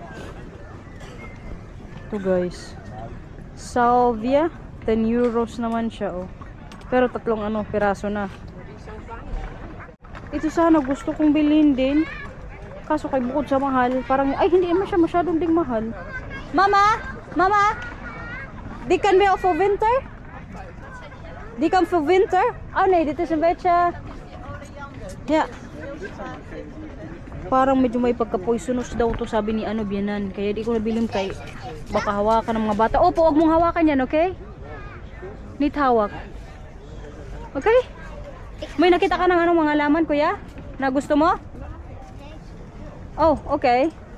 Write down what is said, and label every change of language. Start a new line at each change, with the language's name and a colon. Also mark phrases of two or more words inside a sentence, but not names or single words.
Filipino: Ito guys. Salvia. 10 euros naman siya oh. Pero tatlong ano, piraso na. Ito sana gusto kong bilhin din. Kaso kay bukod sa mahal, parang ay hindi naman siya masyadong ding mahal. Mama! Mama!
Dutch: Die kan weer voor winter? Die kan voor winter? Oh nee, dit is een beetje... Ja.
Filipino: Parang medyo may pagka-poisonous daw to sabi ni ano biyanan. Kaya di ko nabilim kay baka hawakan ng mga bata. Opo, huwag mong hawakan yan, okay? Need hawak. Okay? May nakita ka ng ano mga laman, kuya? Na gusto mo? Oh, okay.